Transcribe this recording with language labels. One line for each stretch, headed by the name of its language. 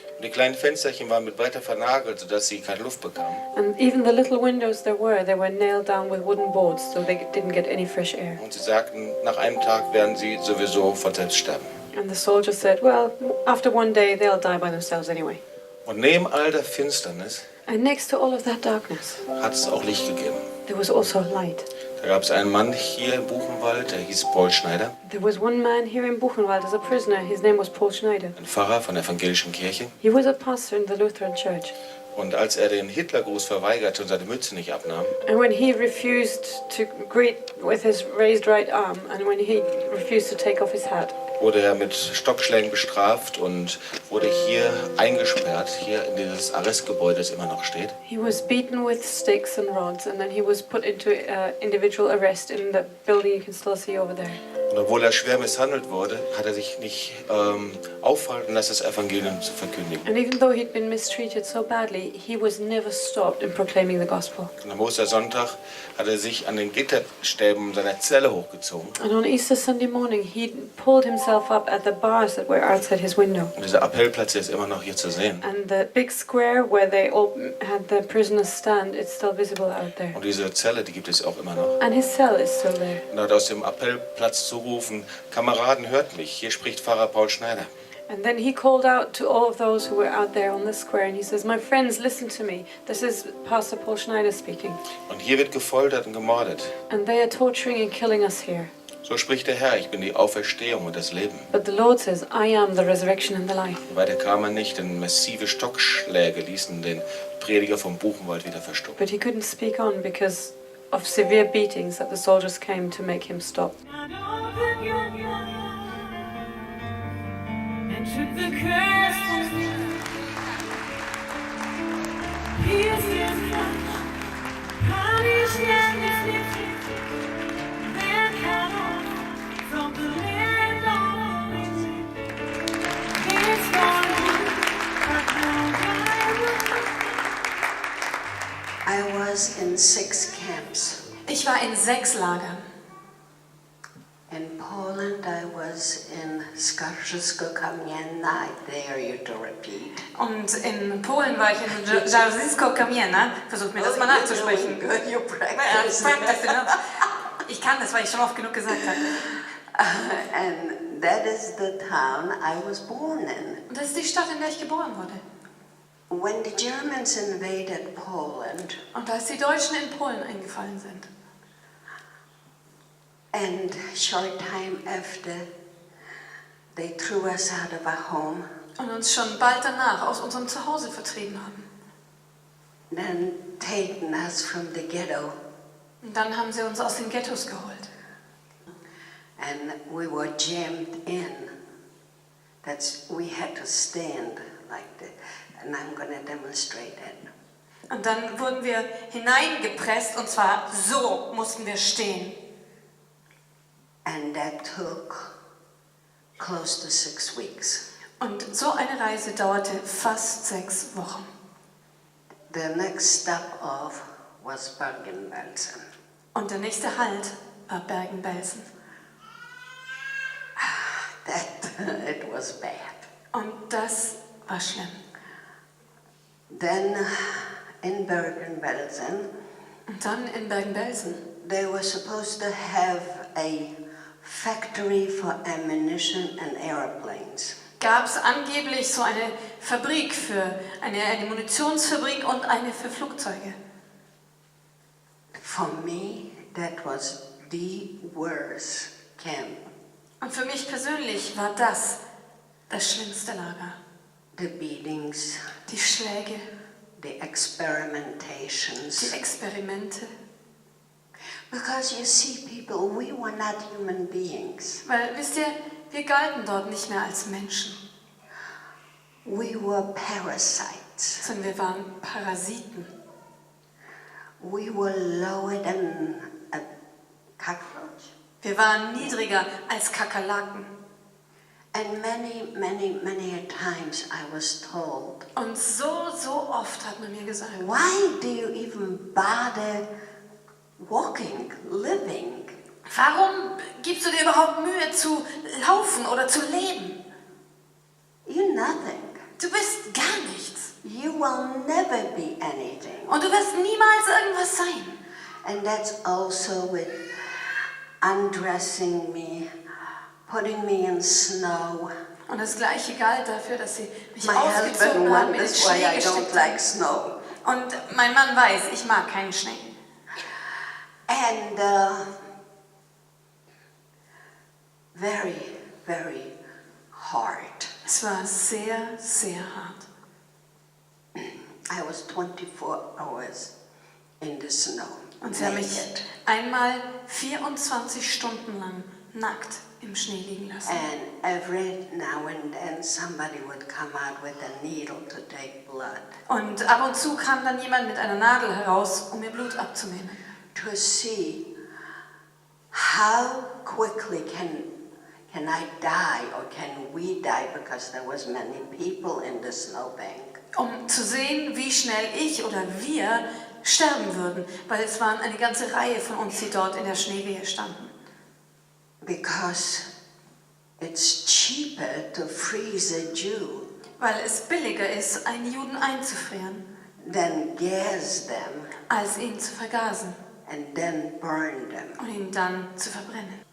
German: Und die kleinen Fensterchen waren mit weiter vernagelt, sodass sie keine Luft bekamen.
English: And even the little windows they were nailed down with wooden boards so they didn't get any fresh air.
German: Und sie sagten, nach einem Tag werden sie sowieso von selbst sterben.
English: And the soldiers said, well, after one day they'll die by themselves anyway.
German: Und neben all der Finsternis
English: And next to all of that darkness,
German: hat es auch Licht gegeben.
English: there was also light.
German: Da gab es einen Mann hier im Buchenwald, der hieß Paul Schneider,
English: There was one man here in Buchenwald as a prisoner. His name was Paul Schneider.
German: ein Pfarrer von der evangelischen Kirche.
English: He was a pastor in the Lutheran church.
German: Und als er den Hitlergruß verweigerte und seine Mütze nicht abnahm,
English: And when he refused to greet with his raised right arm, and when he refused to take off his hat,
German: wurde er mit Stockschlägen bestraft und wurde hier eingesperrt, hier in dieses Arrestgebäude, das immer noch steht.
English: he was beaten with sticks and rods, and then he was put into individual arrest in the building you can still see over there.
German: Und obwohl er schwer misshandelt wurde, hat er sich nicht aufhalten lassen, das Evangelium zu verkündigen.
English: And even though he'd been mistreated so badly, he was never stopped in proclaiming the gospel.
German: Und am Ostersonntag hat er sich an den Gitterstäben seiner Zelle hochgezogen.
English: And on Easter Sunday morning, he pulled himself up at the bars that were outside his window.
German: Und dieser Appellplatz der ist immer noch hier zu sehen.
English: And the big square where they all had the prisoners stand, it's still visible out there.
German: Und diese Zelle, die gibt es auch immer noch.
English: And his cell is still there.
German: Und er hat aus dem Appellplatz zu rufen, Kameraden, hört mich, hier spricht Pfarrer Paul Schneider.
English: And then he called out to all of those who were out there on the square, and he says, my friends, listen to me. This is Pastor Paul Schneider speaking.
German: Und hier wird gefoltert und gemordet.
English: And they are torturing and killing us here.
German: So spricht der Herr, ich bin die Auferstehung und das Leben.
English: But the Lord says, I am the resurrection and the life.
German: Weiter kam er nicht, denn massive Stockschläge ließen den Prediger vom Buchenwald wieder verstummen.
English: But he couldn't speak on because of severe beatings that the soldiers came to make him stop. And open your mind and took the curse from you. Pierce his flesh, punish and afflict, then cut off from the land of the living. It's for you, but now I was in 6 camps.
German: Ich war in 6 Lagern.
English: In Poland, I was in Skarżysko-Kamienna. I dare you to repeat.
German: Und in Polen war ich in Jarzysko-Kamienna. Versucht mir das mal nachzusprechen.
English: Good, you Practice,
German: ich kann das, weil ich schon oft genug gesagt habe.
English: And that is the town I was born in.
German: Und das ist die Stadt, in der ich geboren wurde.
English: When the Germans invaded Poland,
German: Und als die Deutschen in Polen eingefallen sind.
English: and short time after, they threw us out of our home,
German: Und uns schon bald danach aus unserem Zuhause vertrieben haben.
English: then taken us from the ghetto,
German: Und dann haben sie uns aus den Ghettos geholt.
English: and we were jammed in. We had to stand like that, and I'm going to demonstrate it.
German: Und dann wurden wir hineingepresst und zwar so mussten wir stehen.
English: And that took close to 6 weeks.
German: Und so eine Reise dauerte fast 6 Wochen.
English: The next stop off was Bergen-Belsen.
German: Und der nächste Halt war Bergen-Belsen.
English: It was bad.
German: Und das war schlimm.
English: Then in Bergen-Belsen,
German: Und dann in Bergen-Belsen
English: they were supposed to have a factory for ammunition and airplanes.
German: gab es angeblich so eine Fabrik für eine Munitionsfabrik und eine für Flugzeuge.
English: For me, that was the worst camp.
German: Und für mich persönlich war das schlimmste Lager.
English: The beatings,
German: Die Schläge,
English: the experimentations.
German: die Experimente.
English: Because you see, people, we were not human beings.
German: Weil, wisst ihr, wir galten dort nicht mehr als Menschen,
English: We were parasites.
German: sondern wir waren Parasiten.
English: We were lower than a cockroach.
German: Wir waren niedriger als Kakerlaken.
English: And many times I was told,
German: Und so oft hat man mir gesagt,
English: why do you even bother walking, living?
German: warum gibst du dir überhaupt Mühe zu laufen oder zu leben?
English: You're nothing.
German: Du bist gar nichts.
English: You will never be anything.
German: Und du wirst niemals irgendwas sein.
English: And that's also with undressing me, putting me in snow.
German: Und das Gleiche galt dafür, dass sie mich
English: My husband
German: ausgezogen haben, in den
English: wonders why
German: Schnee
English: I don't
German: gesteckt
English: like
German: haben.
English: snow.
German: Und mein Mann weiß, ich mag keinen Schnee.
English: And very hard.
German: Es war sehr hart.
English: I was 24 hours in the snow.
German: Und sie haben mich
English: naked.
German: einmal 24 Stunden lang nackt im Schnee liegen lassen.
English: And every now and then somebody would come out with a needle to take blood.
German: Und ab und zu kam dann jemand mit einer Nadel heraus, um mir Blut abzunehmen.
English: To see how quickly can I die or can we die, because there was many people in the snowbank.
German: Um zu sehen, wie schnell ich oder wir sterben würden, weil es waren eine ganze Reihe von uns, die dort in der Schneewehe standen.
English: Because it's cheaper to freeze a Jew
German: Weil es billiger ist, einen Juden einzufrieren,
English: than gas them
German: als ihn zu vergasen
English: and then burn them.
German: und ihn dann zu verbrennen.